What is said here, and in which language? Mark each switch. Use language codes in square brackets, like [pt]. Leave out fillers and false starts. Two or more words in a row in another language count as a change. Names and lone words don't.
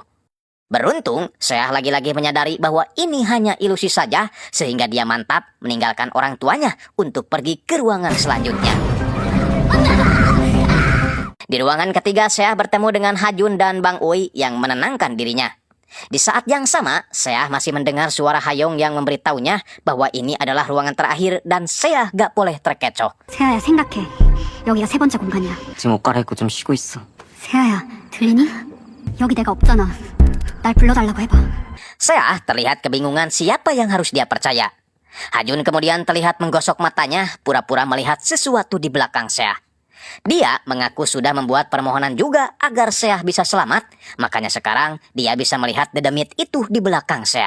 [id] Beruntung, Seah lagi-lagi menyadari bahwa ini hanya ilusi saja sehingga dia mantap meninggalkan orang tuanya untuk pergi ke ruangan selanjutnya. Di ruangan ketiga, Seah bertemu dengan Hajun dan Bang Ui yang menenangkan dirinya. Di saat yang sama, Seah masih mendengar suara Hayong yang memberitahunya bahwa ini adalah ruangan terakhir dan Seah gak boleh terkecoh. [ko] 세아야 생각해. 여기가 세 번째 공간이야. 지금 옷 갈아입고 좀 쉬고 있어. 세아야 들리니? 여기 내가 없잖아. 날 불러달라고 해봐. [id] Seah terlihat kebingungan siapa yang harus dia percaya. Hajun kemudian terlihat menggosok matanya, pura-pura melihat sesuatu di belakang Seah. Dia mengaku sudah membuat permohonan juga agar Seah bisa selamat, makanya sekarang dia bisa melihat dedemit itu di belakang Seah.